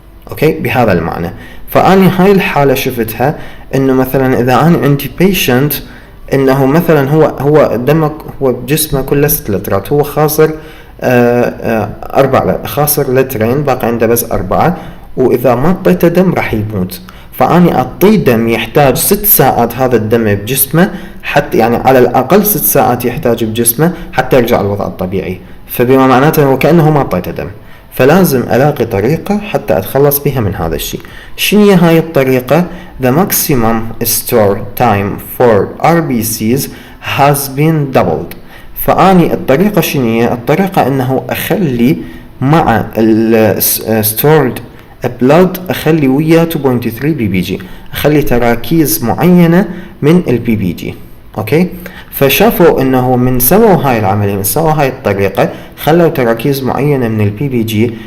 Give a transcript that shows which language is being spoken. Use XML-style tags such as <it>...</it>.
<ar>اوكي، بهذا المعنى. فاني هاي الحالة شفتها انه مثلا اذا انا عندي patient انه مثلا هو دمك، هو جسمه كله 6 لترات، هو خاسر 4، خاسر لترين، باقي عنده بس 4، واذا ما اعطيته دم راح يموت. فاني اعطيه دم يحتاج 6 ساعات هذا الدم بجسمه، حتى يعني على الاقل 6 ساعات يحتاج بجسمه حتى يرجع الوضع الطبيعي. فبما معناته وكأنه ما اعطيته دم، فلازم الاقي طريقة حتى اتخلص بها من هذا الشيء. شنو هي هاي الطريقة؟</ar> <en>The maximum store time for RBCs has been doubled.</en> <ar>فاني الطريقة شنو هي؟ الطريقة انه اخلي مع stored blood اخلي وياه 2.3 بي بي جي، اخلي تراكيز معينة من البي بي جي. اوكي، فشافوا انه من سووا هاي العملية، من سووا هاي الطريقة، خلوا تراكيز معينة من البي بي جي.</ar>